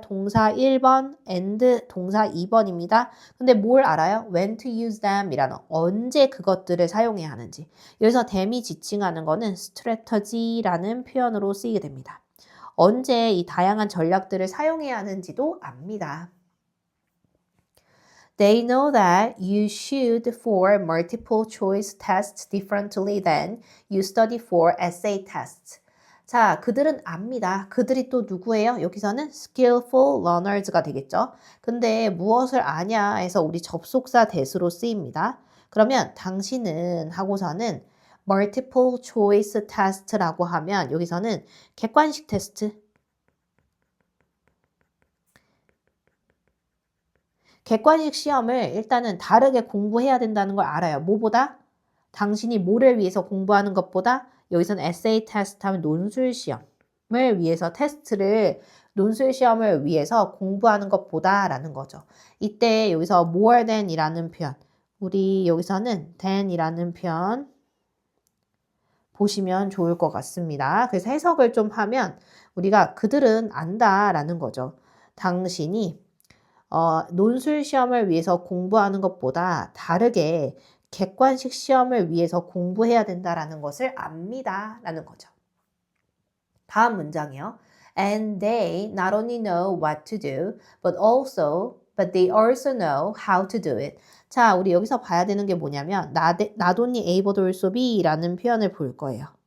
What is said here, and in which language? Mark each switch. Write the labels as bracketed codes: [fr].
[ko] 동사 1번 and 동사 2번입니다. 근데 뭘 알아요? [en] when to use them [ko] 이라는 언제 그것들을 사용해야 하는지. 여기서 them이 지칭하는 거는 strategy라는 표현으로 쓰이게 됩니다. 언제 이 다양한 전략들을 사용해야 하는지도 압니다. [en] They know that you should for multiple choice tests differently than you study for essay tests. [ko] 자, 그들은 압니다. 그들이 또 누구예요? 여기서는 skillful learners가 되겠죠. 근데 무엇을 아냐 해서 우리 접속사 대수로 쓰입니다. 그러면 당신은 하고서는 multiple choice test라고 하면 여기서는 객관식 테스트, 객관식 시험을 일단은 다르게 공부해야 된다는 걸 알아요. 뭐보다? 당신이 뭐를 위해서 공부하는 것보다 여기서는 에세이 테스트 하면 논술 시험을 위해서 테스트를 논술 시험을 위해서 공부하는 것보다 라는 거죠. 이때 여기서 more than 이라는 표현 우리 여기서는 than 이라는 표현 보시면 좋을 것 같습니다. 그래서 해석을 좀 하면 우리가 그들은 안다 라는 거죠. 당신이 논술 시험을 위해서 공부하는 것보다 다르게 객관식 시험을 위해서 공부해야 된다라는 것을 압니다. 라는 거죠. 다음 문장이요. [en] And they not only know what to do, but they also know how to do it. [ko] 자, 우리 여기서 봐야 되는 게 뭐냐면 [en] not only able to also be [ko] 라는 표현을 볼 거예요.